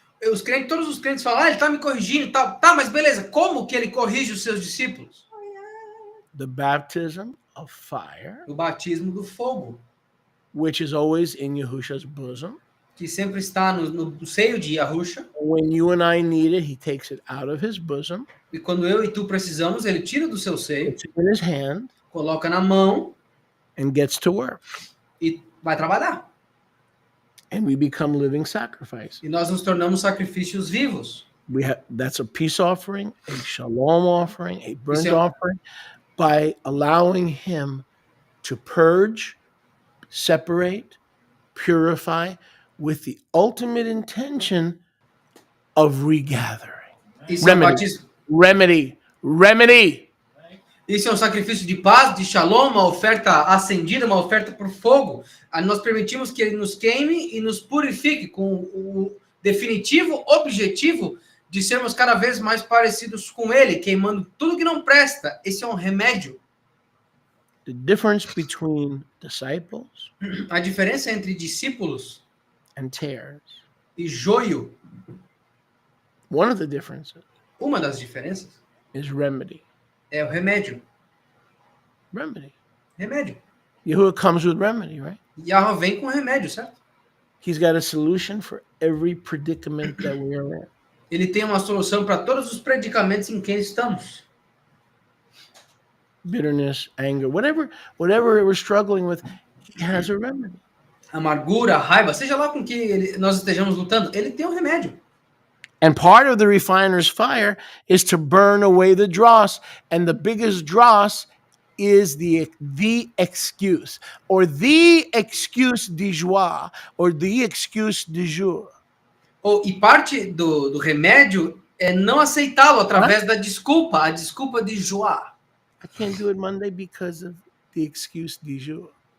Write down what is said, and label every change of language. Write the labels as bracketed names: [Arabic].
[Portuguese] Os crentes, todos os crentes falam, ele está me corrigindo, tal. Tá, mas beleza, como que ele corrige os seus discípulos? [English] The baptism of fire, [Portuguese] O batismo do fogo, [English] which is always in Yahusha's bosom. [Portuguese] que sempre está no seio de Yahusha. [English] When you and I need it, he takes it out of his bosom, [Portuguese] E quando eu e tu precisamos, ele tira do seu seio, [English] puts it in his hand, [Portuguese] coloca na mão [English] and gets to work. [Portuguese] e vai trabalhar. [English] And we become living sacrifices. [Portuguese] E nós nos tornamos sacrifícios vivos. [English] That's a peace offering, a shalom offering, a burnt [Portuguese] Isso é- [English] offering, by allowing him to purge, separate, purify, with the ultimate intention of regathering. [Portuguese] Isso é um [English] Remedy. [Portuguese] batismo. [English] Remedy. [Portuguese] Isso é um sacrifício de paz, de shalom, uma oferta acendida, uma oferta por fogo. Aí nós permitimos que ele nos queime e nos purifique com o definitivo objetivo de sermos cada vez mais parecidos com ele, queimando tudo que não presta. Esse é um remédio. [English] The difference between disciples [Portuguese] A diferença entre discípulos [English] and tares. [Portuguese] e joio, [English] One of the differences [Portuguese] uma das diferenças [English] is remedy. [Portuguese] é o remédio. [English] Remedy. [Portuguese] Remédio. [English] Yahuwah comes with remedy, right? [Portuguese] Yahweh vem com remédio, certo? [English] He's got a solution for every predicament that we are in. [Portuguese] Ele tem uma solução para todos os predicamentos em que estamos. [English] Bitterness, anger, whatever we're struggling with, he has a remedy. [Portuguese] Amargura, raiva, seja lá com que nós estejamos lutando, ele tem um remédio. [English] And part of the refiner's fire is to burn away the dross. And the biggest dross is the excuse, or the excuse du jour, or the excuse du jour. [Portuguese] E parte do remédio é não aceitá-lo através da desculpa, a desculpa de joar. [English] I can't do it Monday because of the excuse du jour.